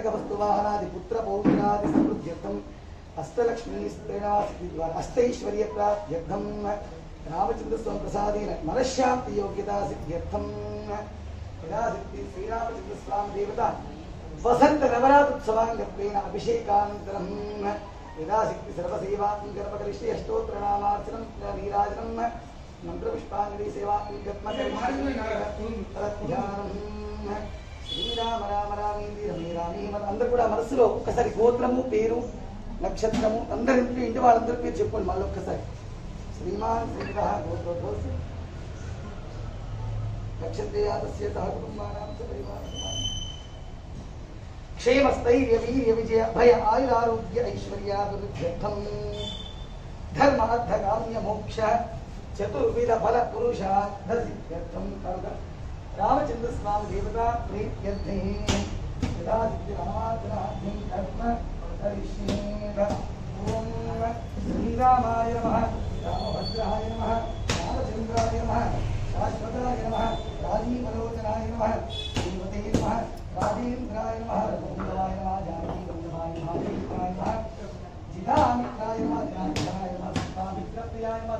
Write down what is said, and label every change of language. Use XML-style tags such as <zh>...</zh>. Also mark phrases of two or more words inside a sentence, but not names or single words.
<sa>वस्तुवाहनादि पुत्र पौत्रादि समृद्ध्यर्थं अष्टलक्ष्मी अष्टैश्वर्य प्राप्त्यर्थं रामचंद्रस्वामी प्रसादेन मनश्शांति योग्यता सिद्ध्यर्थं यदा सिद्धि श्रीरामचंद्रस्वामी देवता वसंत नवरात्रोत्सवांगत्वेन अभिषेकानन्तरं यदा सिद्धि सर्वसेवां गर्भकरिष्ये अष्टोत्तरनामार्चनं नीराजनं मंत्रपुष्पांजलि सेवा శ్రీరామ రామ రామేంద్ర రమే రామే</sa> <te>అందరూ కూడా మనసులో ఒక్కసారి గోత్రము పేరు నక్షత్రము అందరి ఇంటి వాళ్ళందరూ పేరు చెప్పుకోండి మళ్ళీ ఒక్కసారి</te> <sa>శ్రీమాన్ శ్రీధ గోత్రోద్భవస్య నక్షత్రయాతస్య సహ కుటుంబానాం స పరివారం క్షేమ స్థైర్య వీర్య విజయ భయ ఆయురారోగ్య ఐశ్వర్యాభివృద్ధ్యర్థం ధర్మ అర్థ కామ్య మోక్ష चतुर्विध फल पुरुषार्थ सिद्ध्यर्थं रामचंद्र स्वामी देवता प्रीत्यर्थे यदा सिद्धि रामार्चनार्थं कर्म करिष्येत ओम श्रीरामाय नमः रामभद्राय नमः रामचंद्राय नमः शाश्वताय नमः राजीवलोचनाय नमः श्रीमते नमः राजेन्द्राय नमः रघुवंशवाय नमः जानकीवल्लभाय नमः देवाय नमः जितामित्राय नमः ज्ञानप्रदाय नमः मित्रप्रियाय नमः</sa>